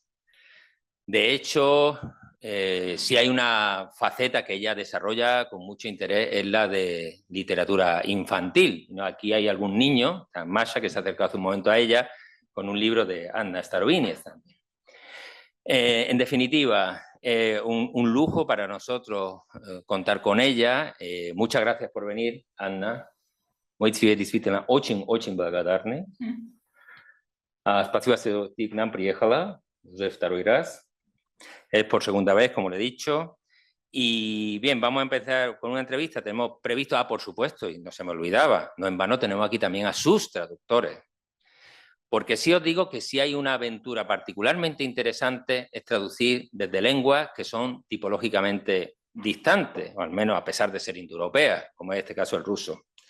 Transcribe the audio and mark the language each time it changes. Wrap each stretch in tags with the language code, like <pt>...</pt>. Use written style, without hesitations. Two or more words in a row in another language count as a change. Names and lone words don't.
<es>De hecho, si hay una faceta que ella desarrolla con mucho interés, es la de literatura infantil, ¿no? Aquí hay algún niño, Masha, que se ha acercado hace un momento a ella, con un libro de Anna Starobinets también. En definitiva, un lujo para nosotros contar con ella. Muchas gracias por venir, Anna.</es> <ru>Мы тебе действительно очень благодарны. Спасибо, что ты к нам приехала уже второй раз.</ru> <es>Es por segunda vez, como le he dicho. Y bien, vamos a empezar con una entrevista. Tenemos previsto, por supuesto, y no se me olvidaba, no en vano tenemos aquí también a sus traductores. Porque sí os digo que si hay una aventura particularmente interesante es traducir desde lenguas que son tipológicamente distantes, o al menos a pesar de ser indoeuropeas, como en este caso el ruso.</es>